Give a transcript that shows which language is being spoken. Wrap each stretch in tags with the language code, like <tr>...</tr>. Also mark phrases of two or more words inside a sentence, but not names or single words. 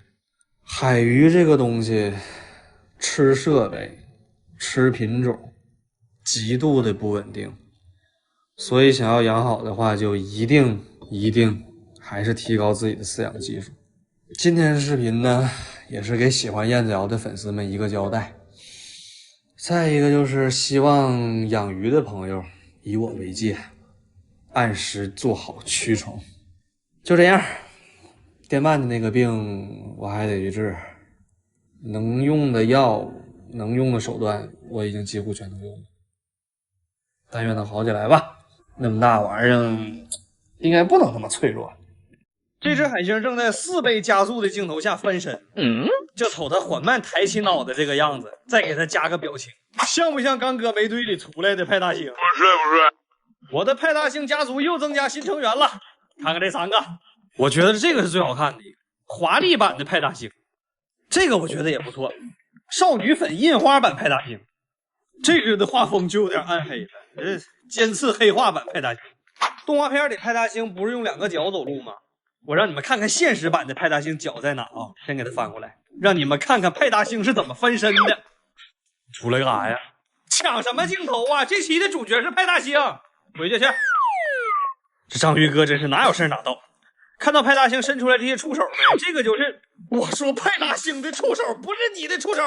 <zh>海魚這個東西，吃設備、吃品種，極度的不穩定，所以想要養好的話，就一定還是提高自己的飼養技術。今天的視頻呢，也是給喜歡燕子窯的粉絲們一個交代。再一個就是希望養魚的朋友以我為戒，按時做好驅蟲。就这样，电鳗的那个病我还得去治，能用的药、能用的手段我已经几乎全都用了，但愿能好起来吧。那么大玩意儿，应该不能那么脆弱。这只海星正在4倍加速的镜头下翻身，就瞅它緩慢抬起腦袋这个樣子，再給它加個表情，像不像剛哥煤堆裡出來的派大星？不是，我的派大星家族又增加新成員了，看看這 3個，我覺得這個是最好看的一個華麗版的派大星，這個我覺得也不錯，少女粉印花版派大星，這個的畫風就有點暗黑了，尖刺黑化版派大星。動畫片裡派大星不是用2個腳走路嗎？我讓你們看看現實版的派大星腳在哪啊！先給它翻過來，讓你們看看派大星是怎麼翻身的。出來幹啥呀？搶什麼鏡頭啊？這期的主角是派大星，回去去。這章魚哥真是哪有事哪到。看到派大星伸出來這些觸手沒？這個就是我說派大星的觸手，不是你的觸手。</zh>